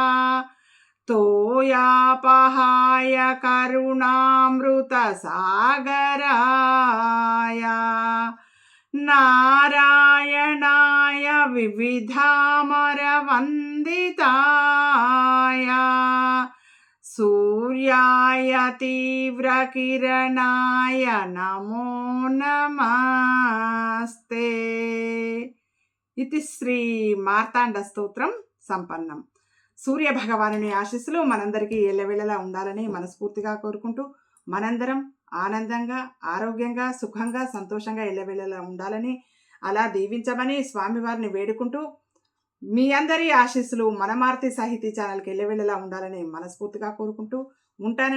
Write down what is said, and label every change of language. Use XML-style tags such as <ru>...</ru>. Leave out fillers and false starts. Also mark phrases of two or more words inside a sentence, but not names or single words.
<sa>तोयापहाय करुणामृतसागराय नारायणाय विविधामरवन्दिताय सूर्याय तीव्रकिरणाय नमो नमस्ते इति श्री మార్తాండ స్తోత్రం సంపన్నం.</sa> <te>సూర్య భగవానుని ఆశీస్సులు మనందరికీ ఎల్లవేళలా ఉండాలని మనస్ఫూర్తిగా కోరుకుంటూ మనందరం ఆనందంగా ఆరోగ్యంగా సుఖంగా సంతోషంగా ఎల్లవేళలా ఉండాలని అలా దీవించమని స్వామివారిని వేడుకుంటూ మీ అందరి ఆశీస్సులు మన మారుతి సాహితీ ఛానల్కి ఎల్లవేళలా ఉండాలని మనస్ఫూర్తిగా కోరుకుంటూ ఉంటానండి.</te>